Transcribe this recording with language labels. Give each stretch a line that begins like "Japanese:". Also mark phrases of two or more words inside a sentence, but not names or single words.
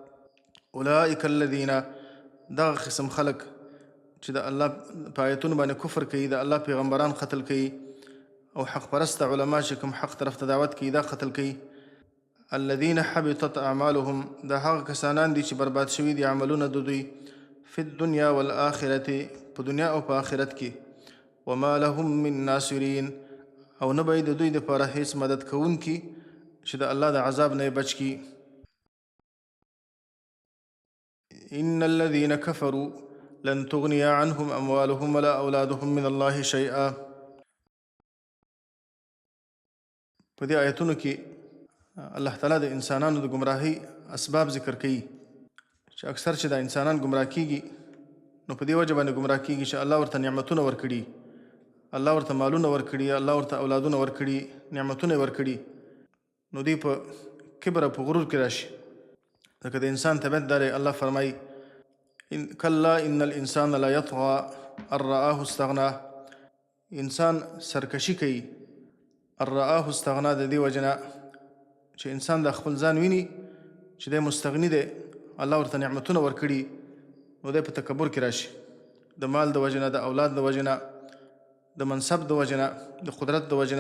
Arabic: اولئک الذین،
Pashto: دغه قسم خلق چې د الله په آیتونو باندې کفر کوي، د الله پیغمبران قتل کوي، او حق پرست علما چې کوم حق طرف ته دعوت کوي دا قتل کوي.
Arabic: الذین حبطت اعمالهم،
Pashto: دا هغه کسانان دي چې برباد شوي دي عملونه د دوی،
Arabic: فی الدنیا والآخرة،
Pashto: په دنیا او په آخرت کې.
Arabic: وما لهم من ناصرین،
Pashto: او نه به د دوی دپاره هیڅ مدد کوونکي چې د الله د عذاب نه بچ کی.
Arabic: ان الذين كفروا لن تغني عنهم اموالهم ولا اولادهم من الله شيئا.
Pashto: په دې آیتونو کې الله تعالی د انسانانو د گمراهۍ اسباب ذکر کوي، چې اکثر چې د انسانان گمراه کیږي نو په دې وجه باندې گمراه کیږي چې الله ورته نعمتونه ورکړي، الله ورته مالونه ورکړي، الله ورته اولادونه ورکړي، نعمتونه ورکړي، نو دوی په کبر او په غرور کې راشي. ځکه د انسان طبیعت دا دی، الله فرمایي
Arabic: کلا ان الانسان لا یطغى ان رآه استغنا،
Pashto: انسان سرکشي کوي،
Arabic: ان رآه استغنا،
Pashto: د دې وجه نه چې انسان د خپل ځان ویني چې دی مستغني دی، الله ورته نعمتونه ورکړي، نو دی په تکبر کې راشي، د مال د وجه نه، د اولاد د وجه نه، د منصب د وجه نه، د قدرت د وجه نه.